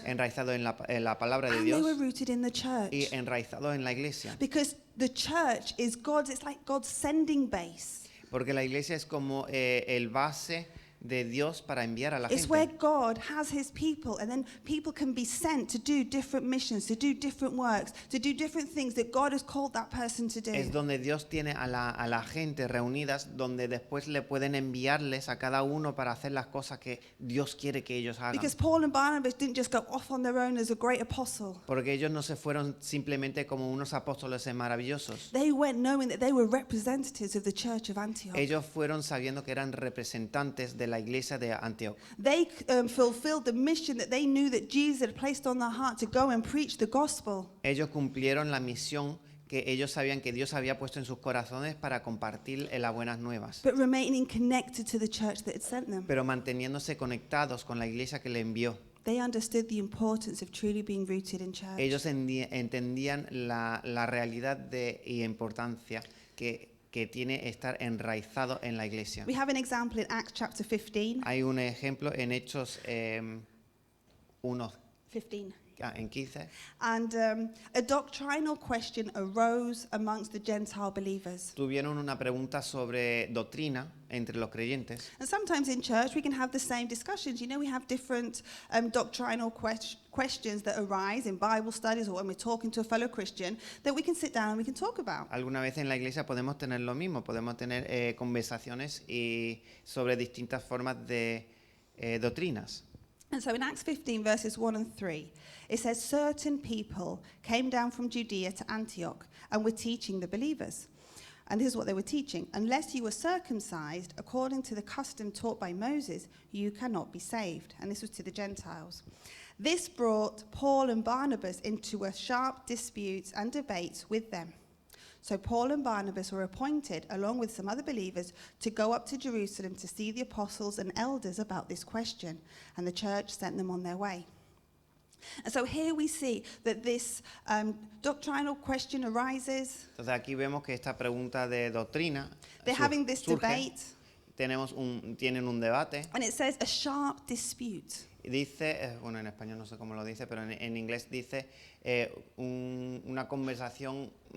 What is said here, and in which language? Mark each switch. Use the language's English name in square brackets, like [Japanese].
[Spanish] enraizados en la palabra de [English] And they were [Spanish] Dios [English] rooted in the church. [Spanish] y enraizados en la iglesia. [English] Because the church is God's, it's like God's sending base. [Spanish] Porque la iglesia es como el base de Dios para enviar a la [English] It's where [Spanish] gente. [English] God has his people, and then people can be sent to do different missions, to do different works, to do different things that God has called that person to do. [Spanish] Es donde Dios tiene a la gente reunidas, donde después le pueden enviarles a cada uno para hacer las cosas que Dios quiere que ellos hagan. [English] Because Paul and Barnabas didn't just go off on their own as a great apostle. [Spanish] Porque ellos no se fueron simplemente como unos apóstoles maravillosos. [English] They went knowing that they were representatives of the church of Antioch. [Spanish] Ellos fueron sabiendo que eran representantes de la iglesia de Antioch. [English] They fulfilled the mission that they knew that Jesus had placed on their heart to go and preach the gospel. [Spanish] Ellos cumplieron la misión que ellos sabían que Dios había puesto en sus corazones para compartir las buenas nuevas, [English] But remaining connected to the church that had sent them. [Spanish] pero manteniéndose conectados con la iglesia que le envió. [English] They understood the importance of truly being rooted in church. [Spanish] Ellos entendían la realidad y importancia que tiene estar enraizado en la iglesia. [English] We have an example in Acts chapter 15. [Spanish] Hay un ejemplo en Hechos 1, [English] 15. [Spanish] en 15. [English] And a doctrinal question arose amongst the Gentile believers. [Spanish] Tuvieron una pregunta sobre doctrina entre los creyentes. [English] And sometimes in church we can have the same discussions. You know, we have different doctrinal questions that arise in Bible studies or when we're talking to a fellow Christian that we can sit down and we can talk about. [Spanish] Alguna vez en la iglesia podemos tener lo mismo, podemos tener conversaciones sobre distintas formas de doctrinas. [English] And so in Acts 15, verses 1 and 3, it says, certain people came down from Judea to Antioch and were teaching the believers. And this is what they were teaching. Unless you were circumcised according to the custom taught by Moses, you cannot be saved. And this was to the Gentiles. This brought Paul and Barnabas into a sharp dispute and debate with them. So Paul and Barnabas were appointed, along with some other believers, to go up to Jerusalem to see the apostles and elders about this question. And the church sent them on their way. And so here we see that this doctrinal question arises. [Spanish] Entonces aquí vemos que esta pregunta de doctrina [English] They're having this [Spanish] surge. [English] debate. [Spanish] Tienen un debate. [English] And it says a sharp dispute. [Spanish] Y dice, bueno, en español no sé cómo lo dice, pero en inglés dice una conversación